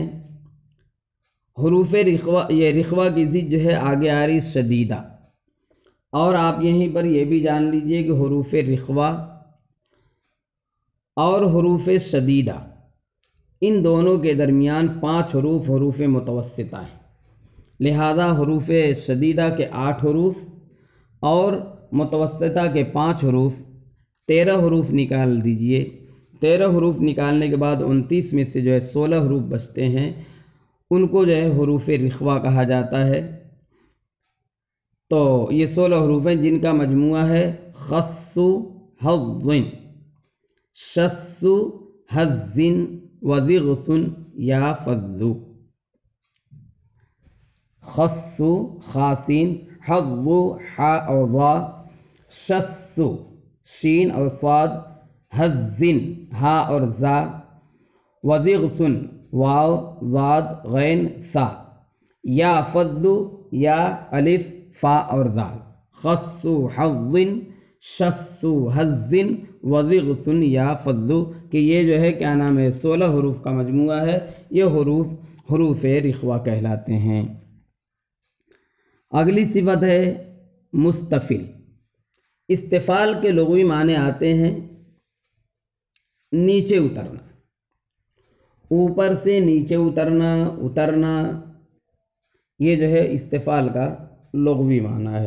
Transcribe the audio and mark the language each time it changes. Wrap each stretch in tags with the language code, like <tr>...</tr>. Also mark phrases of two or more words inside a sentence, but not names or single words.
<ur>حروف رخوہ، یہ رخوہ کی ضد جو ہے آگے آ رہی شدیدہ، اور آپ یہیں پر یہ بھی جان لیجئے کہ حروف رخوہ اور حروف شدیدہ ان دونوں کے درمیان 5 حروف حروف متوسطہ ہیں، لہذا حروف شدیدہ کے 8 حروف اور متوسطہ کے 5 حروف، 13 حروف نکال دیجئے۔ 13 حروف نکالنے کے بعد 29 میں سے جو ہے 16 حروف بچتے ہیں، ان کو جو ہے حروف رخوہ کہا جاتا ہے۔ تو یہ 16 حروف ہیں جن کا مجموعہ ہے</ur> <ar>خص حظ، شس حظ، وضغث یا فض۔</ar> <ur>خص خاسین، حظ حا اور ضا، شس شین اور صاد، حظ ہا اور زا، وضغث واو زاد غین سا، یا فض یا الف فا اور دال۔</ur> <ar>خص حظ، شس حظ، وضغث یا فض،</ar> <ur>کہ یہ جو ہے کیا نام ہے 16 حروف کا مجموعہ ہے، یہ حروف رخوہ کہلاتے ہیں۔ اگلی صفت ہے مستفل۔ استفال کے لغوی معنی آتے ہیں نیچے اترنا، اوپر سے نیچے اترنا، یہ جو ہے استفال کا لغوی معنی ہے۔</ur>